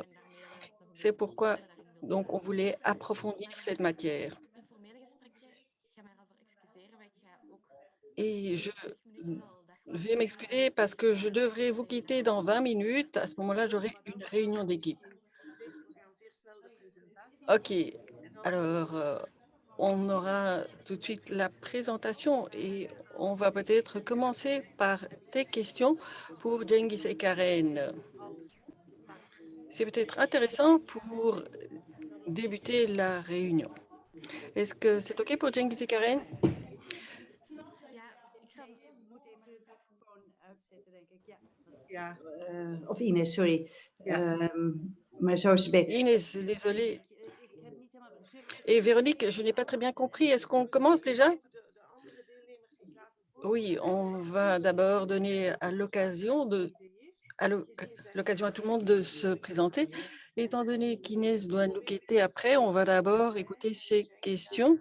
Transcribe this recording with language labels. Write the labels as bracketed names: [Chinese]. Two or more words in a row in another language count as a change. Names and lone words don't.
[French] C'est pourquoi donc, on voulait approfondir cette matière. Et je vais m'excuser parce que je devrais vous quitter dans 20 minutes. À ce moment-là, j'aurai une réunion d'équipe. [Dutch] we gaan zeer snel de presentatie. [French] OK. Alors, on aura tout de suite la présentation et on va peut-être commencer par tes questions pour Cengiz et Karen. C'est peut-être intéressant pour débuter la réunion. Est-ce que c'est OK pour Cengiz et Karen? [Dutch] Ja, Of Ines, sorry. Ja. Maar zo is het beter. [French] Inès, désolée. Et Véronique, je n'ai pas très bien compris. Est-ce qu'on commence déjà? Oui, on va d'abord donner à l'occasion à tout le monde de se présenter. Étant donné qu'Inès doit nous quitter après, on va d'abord écouter ses questions.